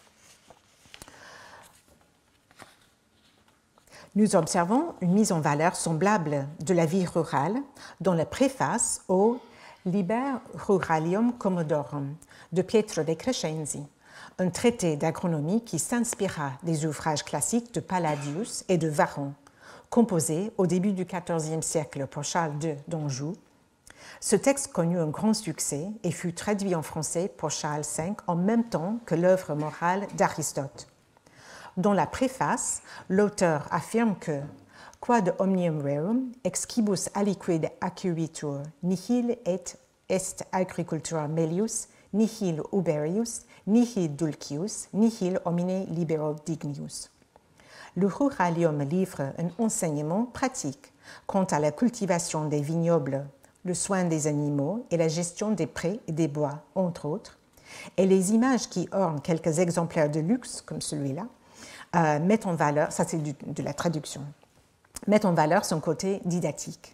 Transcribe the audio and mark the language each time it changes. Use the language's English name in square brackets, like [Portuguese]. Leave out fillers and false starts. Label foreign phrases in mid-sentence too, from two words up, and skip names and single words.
[French] Nous observons une mise en valeur semblable de la vie rurale dans la préface au Liber Ruralium Commodorum de Pietro de Crescenzi, un traité d'agronomie qui s'inspira des ouvrages classiques de Palladius et de Varron, composé au début du XIVe siècle pour Charles II d'Anjou. Ce texte connut un grand succès et fut traduit en français pour Charles V en même temps que l'œuvre morale d'Aristote. Dans la préface, l'auteur affirme que [Latin] « Quod omnium rerum, excibus aliquid acquiritur, nihil est agricultura melius, nihil uberius, nihil dulcius, nihil homine libero dignius ». [French] Le Ruralium livre un enseignement pratique quant à la cultivation des vignobles, le soin des animaux et la gestion des prés et des bois, entre autres, et les images qui ornent quelques exemplaires de luxe, comme celui-là, mettent en valeur, ça c'est de la traduction, mettent en valeur son côté didactique.